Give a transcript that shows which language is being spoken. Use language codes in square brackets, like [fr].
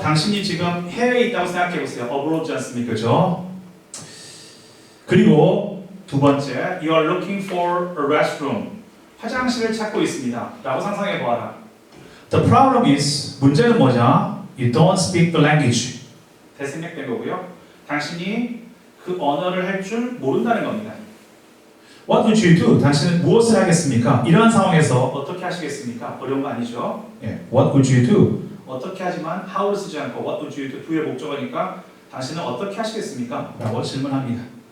[ko] 당신이 지금 해외에 있다고 생각해 보세요. abroad지 않습니까? 그렇죠? 그리고 두 번째, [en] you are looking for a restroom. [ko] 화장실을 찾고 있습니다. 라고 상상해 보아라. [en] The problem is, [ko] 문제는 뭐냐? [en] You don't speak the language. [ko] 대생략된 거고요. 당신이 그 언어를 할 줄 모른다는 겁니다. [en] What would you do? [ko] 당신은 무엇을 하겠습니까? 이러한 상황에서 어떻게 하시겠습니까? 어려운 거 아니죠? 예. [en] What would you do? [ko] 어떻게 하지만 how를 쓰지 않고 [en] what would you do? [ko] do의 목적어니까 당신은 어떻게 하시겠습니까? 라고 질문합니다.